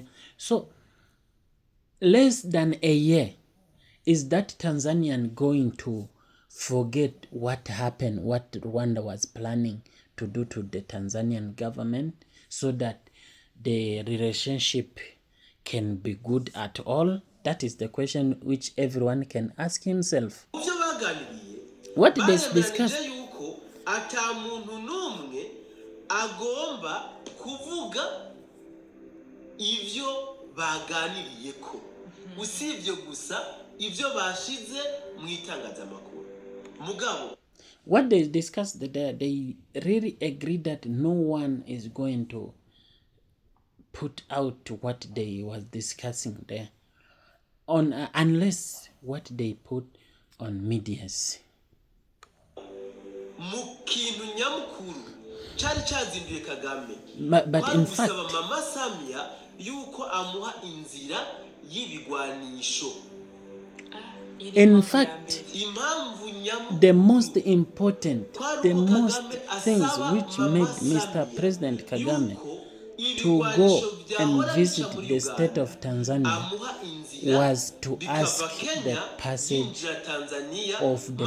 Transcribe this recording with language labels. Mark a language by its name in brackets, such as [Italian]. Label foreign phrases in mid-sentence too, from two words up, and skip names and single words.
[English] So less than a year, is that Tanzanian going to forget what happened, what Rwanda was planning to do to the Tanzanian government so that the relationship can be good at all? That is the question which everyone can ask himself. What did they discuss? [Rundi] Agomba kuvuga ivyo baganiriyeko, usibye gusa ivyo bashize mu itangazamakuru. Mugabo, [English] what they discussed there, they really agreed that no one is going to put out what they was discussing there on unless what they put on medias. [Rundi] Mukintu nyamukuru cyari cyazinduye Kagame, [English] but in fact [Rundi] Mama Samia yuko amuha inzira y'ibigwanisho. [English] In fact, the most important, the most things which made Mr. President Kagame to go and visit the state of Tanzania was to ask the passage of the